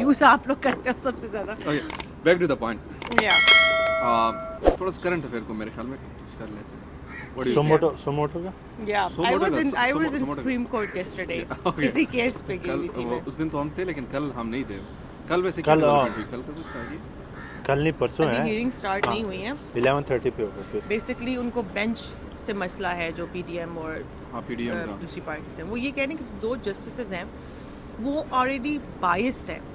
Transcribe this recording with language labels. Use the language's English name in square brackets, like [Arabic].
[Urdu] Use آپ لوگ کرتے ہو سب سے زیادہ. [English] Back to the point. [Urdu] یا تھوڑا سا کرنٹ افیئر کو میرے خیال میں کر لیتے ہیں. سوموٹو کا, [English] یا I was in Supreme Court yesterday. [Urdu] کسی کیس پہ گئی تھی میں. اس دن تو ہم تھے لیکن کل ہم نہیں تھے. کل ویسے کل کا کچھ تھا, کل نہیں پرسوں ہے, ہیئرنگ سٹارٹ نہیں ہوئی ہیں. 11:30 پہ ہوگا. بیسکلی ان کو بینچ سے مسئلہ ہے جو پی ڈی ایم اور دوسری پارٹی سے. وہ یہ کہہ رہے ہیں کہ 2 جسٹسز ہیں وہ آلریڈی بائسڈ ہیں.